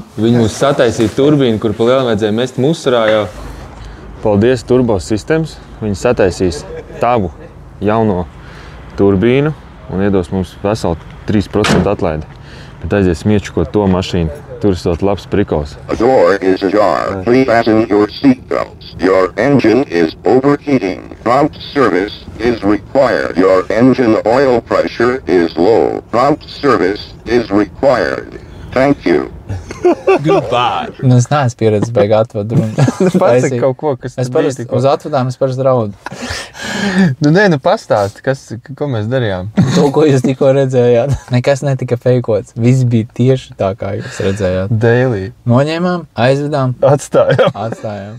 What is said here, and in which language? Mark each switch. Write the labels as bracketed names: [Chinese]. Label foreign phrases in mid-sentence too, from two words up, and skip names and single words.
[Latvian] Viņi mums sataisīja turbīnu, kur pa lielu vajadzēja mest musurā jau. Paldies turbo sistēmas. Viņi sataisīs tavu jauno turbīnu un iedos mums veselu 3% atlaidi. Bet aizies miečukot to mašīnu. Tur ir labs prikols. [English] A door is ajar. Please fasten your seatbelts. Your engine is overheating. Prompt service is required. Your engine oil pressure is low. Prompt service is required. Thank you. Goodbye. [Latvian] Es neesmu pieredzis beigā atvadu runu. Pasaka kaut ko, kas es parasti uz atvadām es parasti draudu. Pastāsti, ko mēs darījām. To, ko jūs tikko redzējāt. Nekas netika feikots. Viss bija tieši tā, kā jūs redzējāt. Daily. Noņēmām, aizvedām. Atstājām.